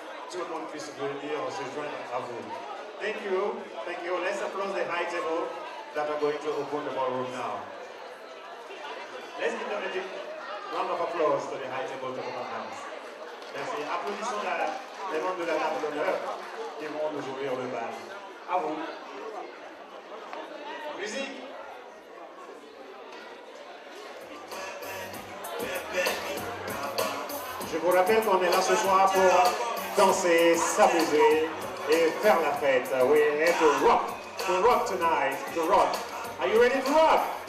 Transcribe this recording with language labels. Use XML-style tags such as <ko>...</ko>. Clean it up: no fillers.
<fr>tout le monde puisse venir se joindre à vous.</fr> <en>Thank you. Thank you. Let's applaud the high table that are going to open the ballroom now. Let's give them a big round of applause to the high table to open now.</en> <fr>Merci. Applaudissons les membres de la table d'honneur qui vont nous ouvrir le bal. À vous. Musique. Je vous rappelle qu'on est là ce soir pour danser, s'amuser et faire la fête.</fr> <en>We're here to rock tonight, to rock. Are you ready to rock?</en>